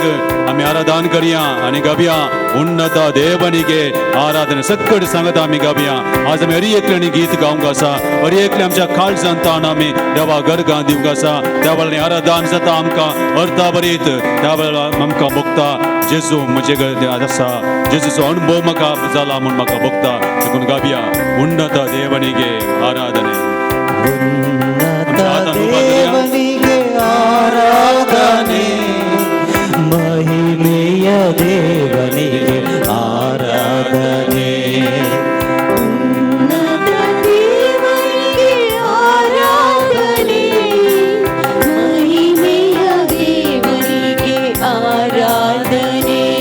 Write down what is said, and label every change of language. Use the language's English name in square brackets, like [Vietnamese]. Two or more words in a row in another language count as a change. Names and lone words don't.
[Konkani] आमी आराधन करया आनी गावया उन्नत देवनिगे आराधना सकट सांगता आमी गावया आज आमी हरी एकल्यानी गीत गावंक आसा हरी एकले आमच्या काळजांत ताण आमी देवा गरगां दिवंक आसा त्या वेळार आराधन जाता आमकां अर्था बरीत त्या वेळार आमकां भोगता जेजू म्हजे आसा जेजूचो अणभव म्हाका जाला म्हूण म्हाका भोगता देखून गावया उन्नत देवनिगे आराधने उन्नत देवनिगे आराधने महिमेय देवनिगे आराधने उन्नत देवनिगे आराधने महिमेय देवनिगे आराधने